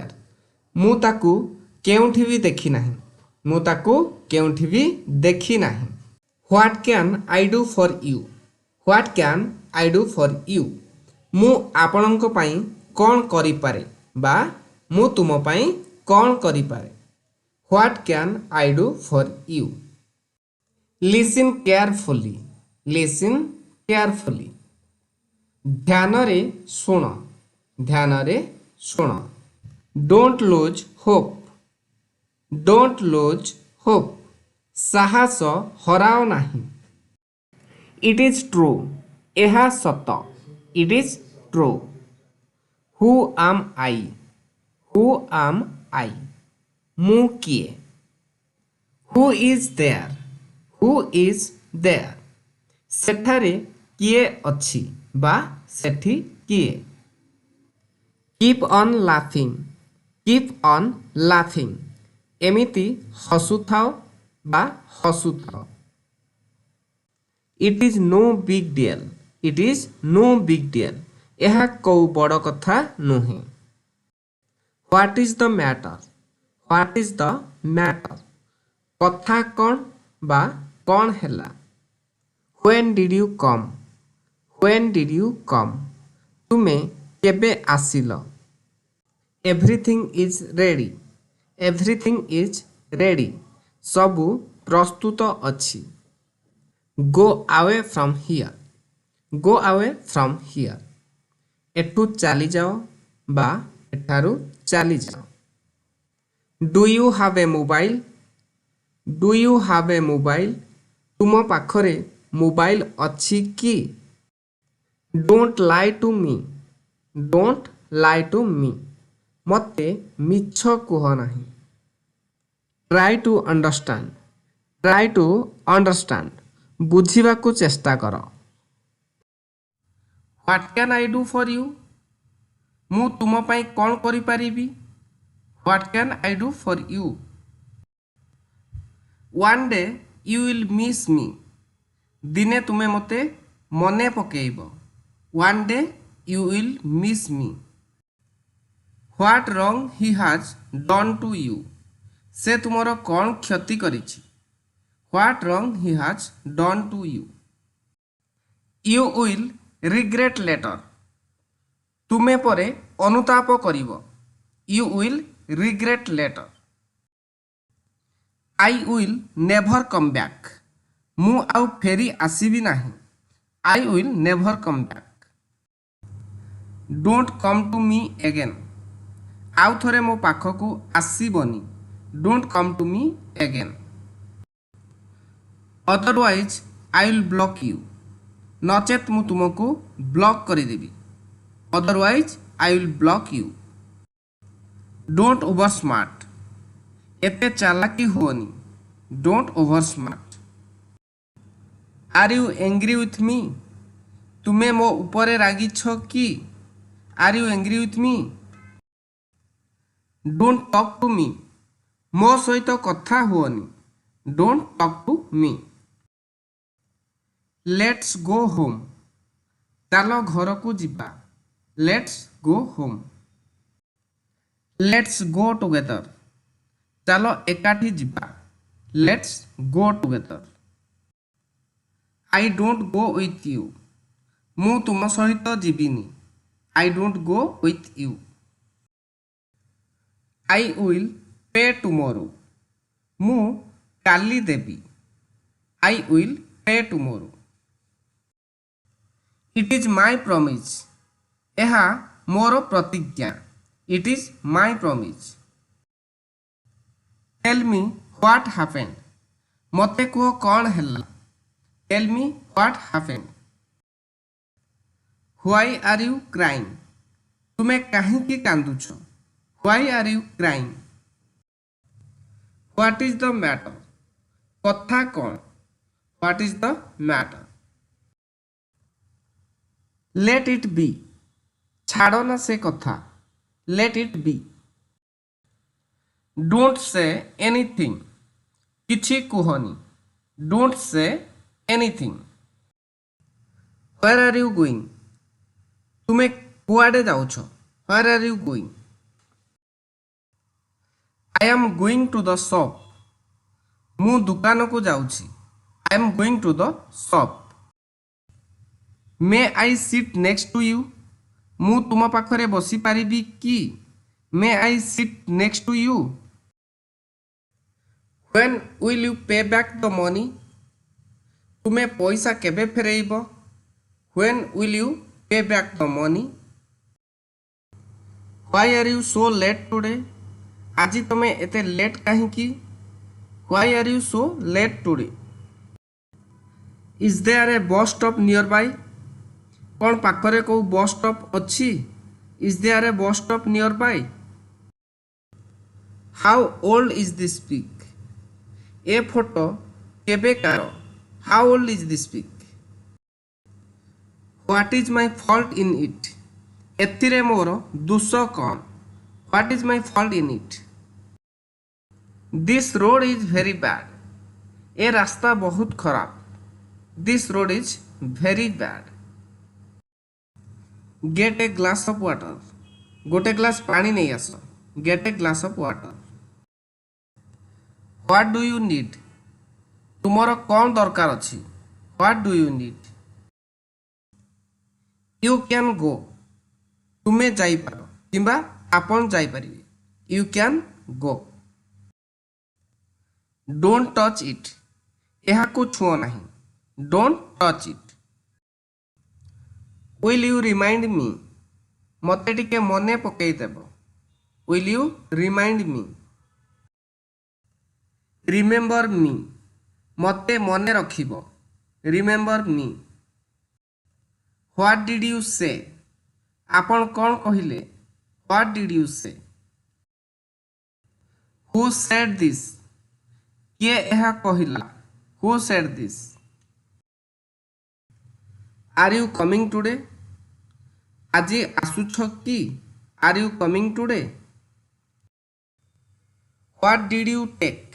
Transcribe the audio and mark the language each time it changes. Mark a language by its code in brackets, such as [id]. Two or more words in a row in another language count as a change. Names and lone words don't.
[or] ମୁଁ ତାକୁ କେଉଁଠି ବି ଦେଖି ନାହିଁ। ମୁଁ ତାକୁ କେଉଁଠି ବି ଦେଖି ନାହିଁ। [en] What can I do for you? What can I do for you? [or] ମୁଁ ଆପଣଙ୍କ ପାଇଁ କ'ଣ କରିପାରେ ବା ମୁଁ ତୁମ ପାଇଁ କ'ଣ କରିପାରେ। [en] What can I do for you? Listen carefully. Listen carefully. [or] ଧ୍ୟାନରେ ଶୁଣ। ଧ୍ୟାନରେ ଶୁଣ। [en] Don't lose hope. Don't lose hope. [or] ସାହସ ହରାଅ ନାହିଁ। [en] It is true. [or] ଏହା ସତ। [en] It is true. Who am I? Who am I? [or] ମୁଁ କିଏ? [en] Who is there? Who is there? [or] ସେଠାରେ କିଏ ଅଛି ବା ସେଠି କିଏ? [en] Keep on laughing. Keep on laughing. [or] ଏମିତି ହସୁଥାଅ ବା ହସୁଥାଅ। [en] It is no big deal. It is no big deal. [or] ଏହା କୋଉ ବଡ଼ କଥା ନୁହେଁ। [en] What is the matter? What is the matter? [or] କଥା କ'ଣ ବା କ'ଣ ହେଲା? [en] When did you come? When did you come? [or] ତୁମେ କେବେ ଆସିଲ? [en] Everything is ready. Everything is ready. [or] ସବୁ ପ୍ରସ୍ତୁତ ଅଛି। [en] Go away from here. Go away from here. [or] ଏଠୁ ଚାଲିଯାଅ ବା ଏଠାରୁ ଚାଲିଯାଅ। [en] Do you have a mobile? Do you have a mobile? [or] ତୁମ ପାଖରେ ମୋବାଇଲ ଅଛି କି? [en] Don't lie to me. Don't lie to me. [or] ମୋତେ ମିଛ କୁହ ନାହିଁ। [en] Try to understand. Try to understand. [or] ବୁଝିବାକୁ ଚେଷ୍ଟା କର। [en] What can I do for you? [or] ମୁଁ ତୁମ ପାଇଁ କ'ଣ କରିପାରିବି? [en] What can I do for you? One day you will miss me. [or] ଦିନେ ତୁମେ ମୋତେ ମନେ ପକେଇବ. [en] One day you will miss me. What wrong he has done to you? [or] ସେ ତୁମର କ'ଣ କ୍ଷତି କରିଛି? [en] What wrong he has done to you? You will regret later. [or] ତୁମେ ପରେ ଅନୁତାପ କରିବ. [en] You will regret later. I will never come back. [or] ମୁଁ ଆଉ ଫେରି ଆସିବି ନାହିଁ. [en] I will never come back. Don't come to me again. [or] ଆଉ ଥରେ ମୋ ପାଖକୁ ଆସିବନି. [en] Don't come to me again. Otherwise I will block you. [or] ନଚେତ୍ ମୁଁ ତୁମକୁ ବ୍ଲକ୍ କରିଦେବି. [en] Otherwise I will block you. Don't over smart. [or] ଏତେ ଚାଲାକି ହୁଅନି. [en] Don't over smart. Are you angry with me? [or] ତୁମେ ମୋ ଉପରେ ରାଗିଛ କି? [en] Are you angry with me? Don't talk to me. [or] ମୋ ସହିତ କଥା ହୁଅନି. [en] Don't talk to me. Let's go home. [or] ଚାଲ ଘରକୁ ଯିବା. [en] Let's go home. Let's go together. [or] ଚାଲ ଏକାଠି ଯିବା. [en] Let's go together. I don't go with you. [or] ମୁଁ ତୁମ ସହିତ ଯିବିନି. [en] I don't go with you. I will pay tomorrow. [or] ମୁଁ କାଲି ଦେବି. [en] I will pay tomorrow. It is my promise. [or] ଏହା ମୋର ପ୍ରତିଜ୍ଞା. [en] It is my promise. Tell me what happened. [or] ମୋତେ କୁହ କ'ଣ ହେଲା. [en] Tell me what happened. Why are you crying? [or] ତୁମେ କାହିଁକି କାନ୍ଦୁଛ? [en] Why are you crying? What is the matter? [or] କଥା କ'ଣ? [en] What is the matter? Let it be. [or] ଛାଡ଼ ନା ସେ କଥା. [en] Let it be. Don't say anything. [or] କିଛି କୁହନି. [en] Don't say anything. Where are you going? [or] ତୁମେ କୁଆଡ଼େ ଯାଉଛ? [en] Where are you going? I am going to the shop. [or] ମୁଁ ଦୋକାନକୁ ଯାଉଛି. [en] I am going to the shop. May I sit next to you? [or] ମୁଁ ତୁମ ପାଖରେ ବସିପାରିବି କି? [en] May I sit next to you? When will you pay back the money? [or] ତୁମେ ପଇସା କେବେ ଫେରେଇବ? [en] When will you pay back the money? Why are you so late today? [or] ଆଜି ତୁମେ ଏତେ ଲେଟ୍ କାହିଁକି? [en] Why are you so late today? Is there a bus stop nearby? [or] କ'ଣ ପାଖରେ କେଉଁ ବସ୍ ଷ୍ଟପ୍ ଅଛି? [en] Is there a bus stop nearby? How old is this pic? [or] ଏ ଫଟୋ କେବେକାର? [en] How old is this pic? What is my fault in it? [or] ଏଥିରେ ମୋର ଦୋଷ କ'ଣ? [en] What is my fault in it? This road is very bad. [or] ଏ ରାସ୍ତା ବହୁତ ଖରାପ. [en] This road is very bad. Get a glass of water. [or] ଗୋଟେ ଗ୍ଲାସ୍ ପାଣି ନେଇ ଆସ. [en] Get a glass of water. What do you need? [or] ତୁମର କ'ଣ ଦରକାର ଅଛି? [en] What do you need? You can go. [or] ତୁମେ ଯାଇପାର କିମ୍ବା ଆପଣ ଯାଇପାରିବେ. [en] You can go. Don't touch it. [or] ଏହାକୁ ଛୁଅ ନାହିଁ. [en] Don't touch it. Will you remind me? [or] ମୋତେ ଟିକେ ମନେ ପକେଇଦେବ. [en] Will you remind me? Remember me. [or] ମୋତେ ମନେ ରଖିବ. [en] Remember me. What did you say? [or] ଆପଣ କ'ଣ କହିଲେ? [en] What did you say? Who said this? [or] କିଏ ଏହା କହିଲା? [en] Who said this? Are you coming today? [or] ଆଜି ଆସୁଛ କି? [en] Are you coming today? What did you take?